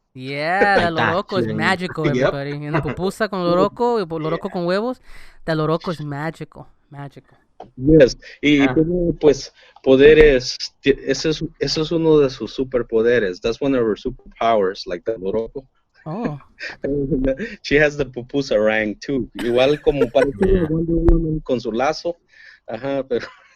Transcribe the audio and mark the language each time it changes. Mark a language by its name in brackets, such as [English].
[English] Yeah, the Loroco is magical, everybody. And the [Spanish] pupusa con Loroco, Loroco con huevos, [English] the Loroco is magical. [Spanish] Yes, y pues poderes, eso es uno de sus superpoderes. [English] That's one of her superpowers, like the Loroco. Oh. She has the pupusa rank too. [Spanish] Igual como parece con su lazo. Ajá, pero